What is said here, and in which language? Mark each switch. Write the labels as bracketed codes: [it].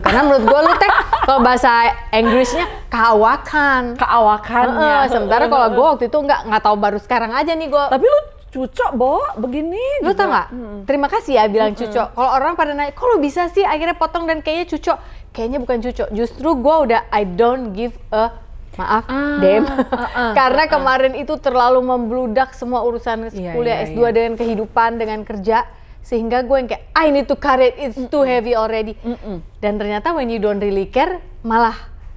[id] Karena menurut gue lu teh kalau bahasa Inggrisnya keawakan. Keawakannya. Sementara kalau gue waktu itu nggak tahu, baru sekarang aja nih gue. Tapi lu cucok, Bo, begini. Lu tau nggak? Terima kasih ya bilang cucok. Kalau orang pada nanya, kok lu bisa sih akhirnya potong dan kayaknya cucok? Kayaknya bukan cucok. Justru gue udah [en] I don't give a [id] maaf, dem. Karena kemarin itu terlalu membludak semua urusan kuliah S2 dengan kehidupan, dengan kerja. Sehingga gue yang kayak, [en] I need to cut it, it's too heavy already. [id] Dan ternyata [en] when you don't really care, [id] malah